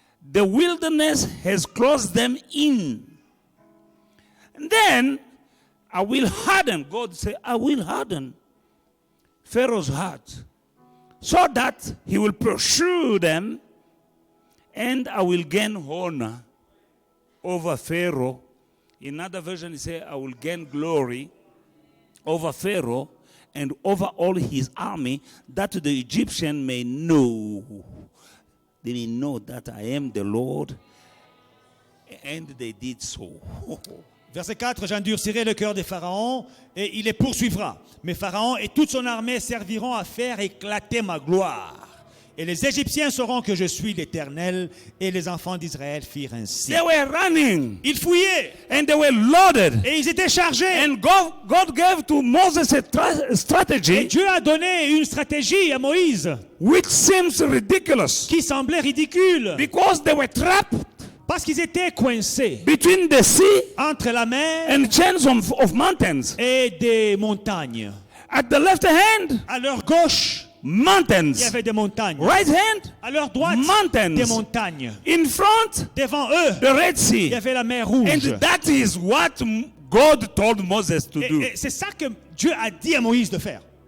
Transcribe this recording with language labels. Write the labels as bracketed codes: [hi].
[en] The wilderness has closed them in. And then I will harden, God said, I will harden Pharaoh's heart so that he will pursue them, and I will gain honor over Pharaoh. In another version, he said, I will gain glory over Pharaoh and over all his army, that the Egyptian may know. They may know that I am the Lord. And they did so. [fr] Verset 4, j'endurcirai le cœur des pharaons et il les poursuivra. Mais Pharaon et toute son armée serviront à faire éclater ma gloire. Et les Égyptiens sauront que je suis l'Éternel. Et les enfants d'Israël firent ainsi. [en] They were running. [fr] Ils fouillaient. [en] And they were loaded. [fr] Et ils étaient chargés. [en] And God gave to Moses a [fr] Et [en] strategy [fr] Dieu a donné une stratégie à Moïse [en] which seems ridiculous. [fr] qui semblait ridicule. [en] Because they were trapped [fr] Parce qu'ils étaient coincés [en] between the sea [fr] entre la mer [en] and chains of mountains. [fr] et des montagnes. [en] At the left hand, [fr] À leur gauche, il y [en] mountains. [fr] avait des montagnes. [en] Right hand, [fr] À leur droite, [en] mountains. [fr] des montagnes. [en] In front, [fr] Devant eux, [en] the Red [fr] il y [en] Sea. [fr] avait la mer Rouge. [en] And that is what God told Moses to do. [fr] Et c'est ça que Dieu a dit à Moïse de faire.